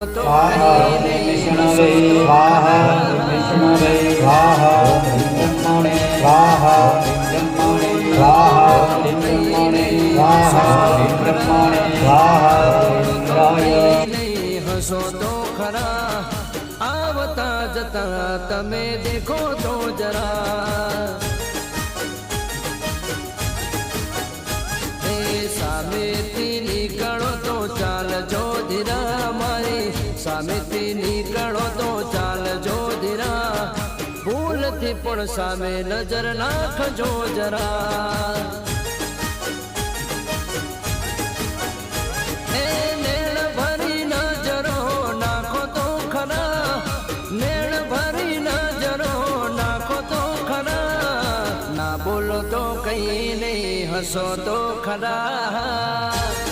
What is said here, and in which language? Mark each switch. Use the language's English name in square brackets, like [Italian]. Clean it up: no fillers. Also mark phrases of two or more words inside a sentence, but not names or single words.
[Sanskrit] विष्णवे स्वाहा विष्णवे स्वाहा ब्रह्मणे स्वाहा ब्रह्मणे स्वाहा ब्रह्मणे स्वाहा ब्रह्मणे स्वाहा इंद्राय [Gujarati] હસો તો ખરા આવતા જતા તમે દેખો તો જરા सामेથી નીકળો તો ચાલજો ધીરા મારી સામેથી નીકળો તો ચાલજો ધીરા ભૂલથી પણ સામે નજર નાખજો જરા એ નેણ ભરી નજરો નાખો તો ખરા નેણ ભરી નજરો નાખો તો ખરા ના બોલો તો કઈ નહીં હસો તો ખરા